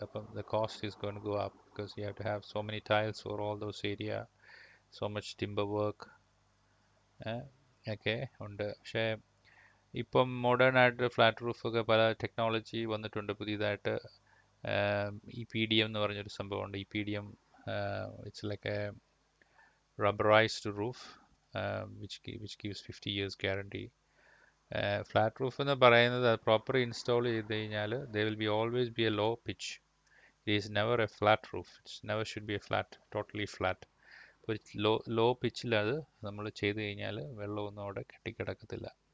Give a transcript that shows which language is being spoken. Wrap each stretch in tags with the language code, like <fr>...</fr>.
<en>അപ്പം the cost is going to go up because you have to have so many tiles for all those area, so much timber work</en> <ml>ഒക്കെ ഉണ്ട്. പക്ഷേ ഇപ്പം modern ആയിട്ട് flat റൂഫൊക്കെ പല technology വന്നിട്ടുണ്ട് പുതിയതായിട്ട്. ഈ PDM എന്ന് പറഞ്ഞൊരു സംഭവമുണ്ട്. ഈ PDM</ml> <en>It's like a rubberized roof. which gives 50 years guarantee.</en> <ml>Flat roof എന്ന് പറയുന്നത് പ്രോപ്പർ ഇൻസ്റ്റാൾ ചെയ്ത് കഴിഞ്ഞാൽ</ml> <en>They will be always be a low pitch. It is never a flat roof. It's never should be a flat, totally flat.</en> <ml>ഒരു law പിച്ചിൽ അത് നമ്മൾ ചെയ്ത് കഴിഞ്ഞാൽ വെള്ളമൊന്നും അവിടെ കെട്ടിക്കിടക്കത്തില്ല.</ml>